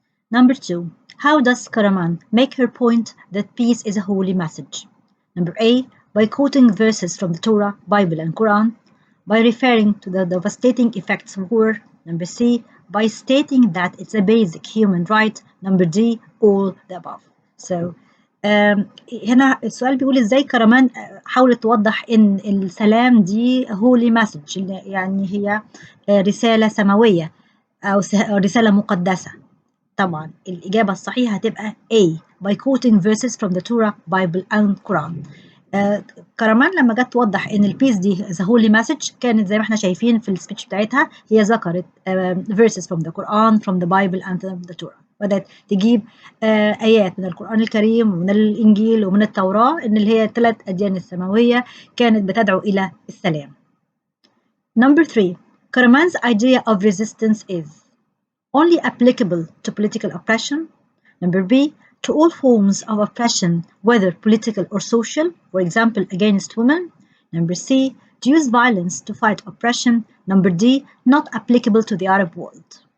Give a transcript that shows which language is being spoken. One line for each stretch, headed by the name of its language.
English: Number 2. How does Karaman make her point that peace is a holy message? Number A. By quoting verses from the Torah, Bible and Quran. By referring to the devastating effects of war. Number C. By stating that it's a basic human right. Number D. All the above.
Arabic: So هنا السؤال بيقول ازاي كرمان حاولت توضح ان السلام دي
English: holy message،
Arabic: يعني هي رسالة سماوية أو رسالة مقدسة. طبعا الإجابة الصحيحة هتبقى
English: A by quoting verses from the Torah, Bible and Quran.
Arabic: كرمان لما جت توضح إن البيس دي
English: is a holy message
Arabic: كانت زي ما احنا شايفين في السبيتش بتاعتها هي ذكرت
English: verses from the Quran, from the Bible and from the Torah.
Arabic: بدأت تجيب آيات من القرآن الكريم ومن الإنجيل ومن التوراة إن اللي هي الثلاث أديان السماوية كانت بتدعو إلى السلام.
English: Number 3. Karaman's idea of resistance is only applicable to political oppression. Number B, to all forms of oppression, whether political or social, for example, against women. Number C, to use violence to fight oppression. Number D, not applicable to the Arab world.